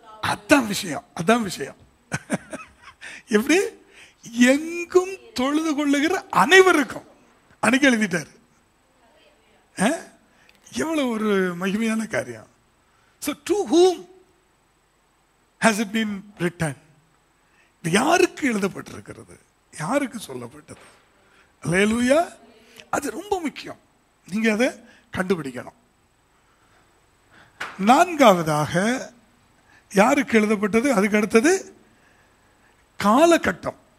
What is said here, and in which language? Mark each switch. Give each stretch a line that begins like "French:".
Tamil: அதான் விஷயம், அதான் விஷயம். எப்படி? எங்கும் தொழுது கொள்ளுகிற அனைவருக்கும் அன்னைக்கு எழுதிட்டாரு. எவ்வளவு ஒரு மகிமையான காரியம்.
English: So to whom has it been written?
Tamil: யாருக்கு எழுதப்பட்டிருக்கிறது, யாருக்கு சொல்லப்பட்டது? அல்லேலூயா. அது ரொம்ப முக்கியம். நீங்க அதை கண்டுபிடிக்கணும். 4வதாக யாருக்கு எழுதப்பட்டது? அதுக்கு அடுத்தது காலகட்டம்.